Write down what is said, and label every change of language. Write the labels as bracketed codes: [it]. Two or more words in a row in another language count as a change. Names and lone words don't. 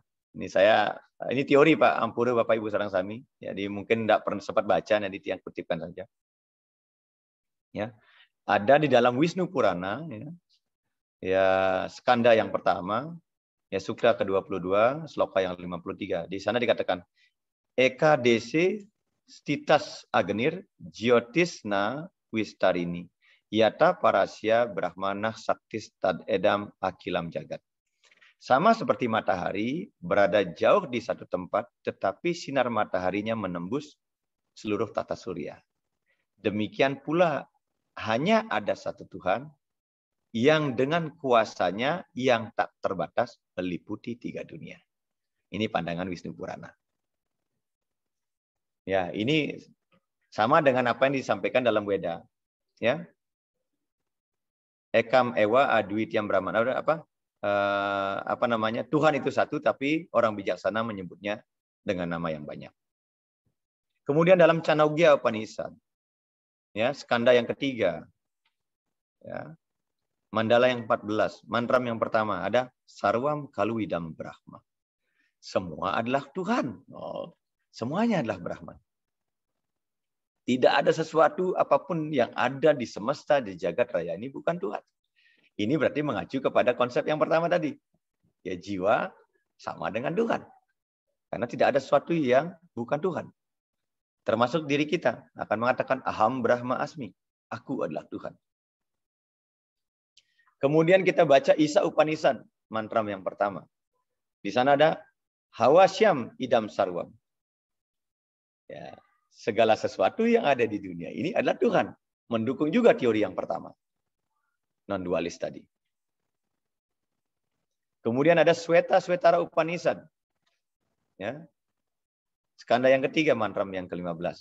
[id] Ini teori Pak Ampura Bapak Ibu Sarang Sami. Jadi mungkin tidak pernah sempat baca, nanti yang kutipkan saja. Ya, ada di dalam Wisnu Purana, ya skanda yang pertama, ya sukra ke-22, sloka yang 53. Di sana dikatakan [sa] एक देश स्थितस्य अग्नेः ज्योत्स्ना विस्तारिणी. यथा परस्य ब्रह्मणः शक्तिः तत् इदम् अखिलं जगत्. [id] Sama seperti matahari berada jauh di satu tempat, tetapi sinar mataharinya menembus seluruh tata surya. Demikian pula hanya ada satu Tuhan yang dengan kuasanya yang tak terbatas meliputi 3 dunia. Ini pandangan Wisnu Purana. Ya, ini sama dengan apa yang disampaikan dalam Weda. Ya. [sa] एकम् एव अद्वितीयं ब्रह्म, [id] Tuhan itu satu tapi orang bijaksana menyebutnya dengan nama yang banyak. Kemudian dalam Chanogya Upanishad, ya, skanda yang ketiga, ya, mandala yang 14, mantram yang pertama ada [sa] सर्वं खल्विदं ब्रह्म. [id] Semua adalah Tuhan. Semuanya adalah Brahman. Tidak ada sesuatu apapun yang ada di semesta, di jagat raya ini bukan Tuhan. Ini berarti mengacu kepada konsep yang pertama tadi. Ya, jiwa sama dengan Tuhan. Karena tidak ada sesuatu yang bukan Tuhan. Termasuk diri kita akan mengatakan [sa] अहं ब्रह्म अस्मि. [id] Aku adalah Tuhan. Kemudian kita baca Isa Upanishad, mantram yang pertama. Di sana ada [sa] ईशावास्यम् इदं सर्वम्. [id] Ya, segala sesuatu yang ada di dunia ini adalah Tuhan. Mendukung juga teori yang pertama. Non-dualis tadi. Kemudian ada Sweta-Swetara Upanishad. Ya. Skanda yang ketiga, mantram yang ke-15.